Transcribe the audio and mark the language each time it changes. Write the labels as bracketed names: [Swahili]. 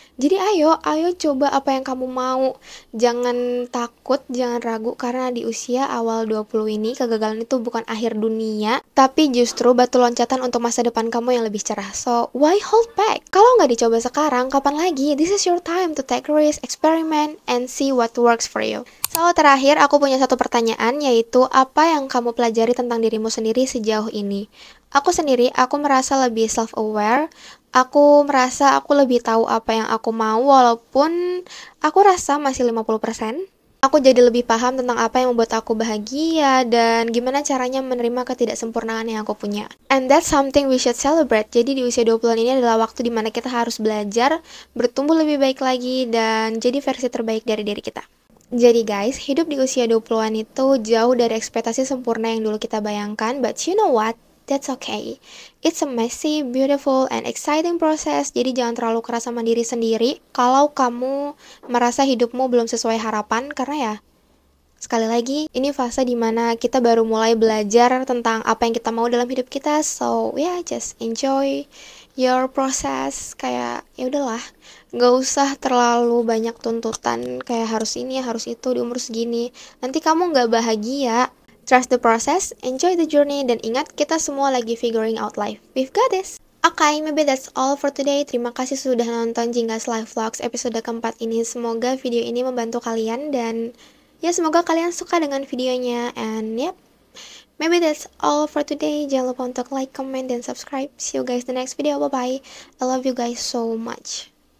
[Indonesian] Jadi ayo coba apa yang kamu mau. Jangan takut, jangan ragu, karena di usia awal 20 ini, kegagalan itu bukan akhir dunia, tapi justru batu loncatan untuk masa depan kamu yang lebih cerah. [English] So, why hold back? [Indonesian] Kalau nggak dicoba sekarang, kapan lagi? [English] This is your time to take risk, experiment, and see what works for you. [Indonesian] So, terakhir aku punya satu pertanyaan, yaitu apa yang kamu pelajari tentang dirimu sendiri sejauh ini? Aku sendiri, aku merasa lebih self-aware. Aku merasa aku lebih tahu apa yang aku mau, walaupun aku rasa masih 50%. Aku jadi lebih paham tentang apa yang membuat aku bahagia dan gimana caranya menerima ketidaksempurnaan yang aku punya. [English] And that's something we should celebrate. [Indonesian] Jadi di usia 20-an ini adalah waktu dimana kita harus belajar, bertumbuh lebih baik lagi, dan jadi versi terbaik dari diri kita. Jadi guys, hidup di usia 20-an itu jauh dari ekspektasi sempurna yang dulu kita bayangkan, [English] but you know what? That's okay. It's a messy, beautiful, and exciting process. [Indonesian] Jadi jangan terlalu keras sama diri sendiri kalau kamu merasa hidupmu belum sesuai harapan, karena ya sekali lagi, ini fase dimana kita baru mulai belajar tentang apa yang kita mau dalam hidup kita. [English] So, yeah, just enjoy your process. [Indonesian] Kayak, ya udahlah, nggak usah terlalu banyak tuntutan kayak harus ini, harus itu di umur segini. Nanti kamu nggak bahagia. [English] Trust the process, enjoy the journey, [Indonesian] dan ingat, kita semua lagi [English] figuring out life. We've got this! Okay, maybe that's all for today. [Indonesian] Terima kasih sudah nonton Jinggas Live Vlogs episode keempat ini. Semoga video ini membantu kalian dan ya semoga kalian suka dengan videonya. [English] And yep, maybe that's all for today. [Indonesian] Jangan lupa untuk like, comment, dan subscribe. [English] See you guys the next video. Bye-bye. I love you guys so much.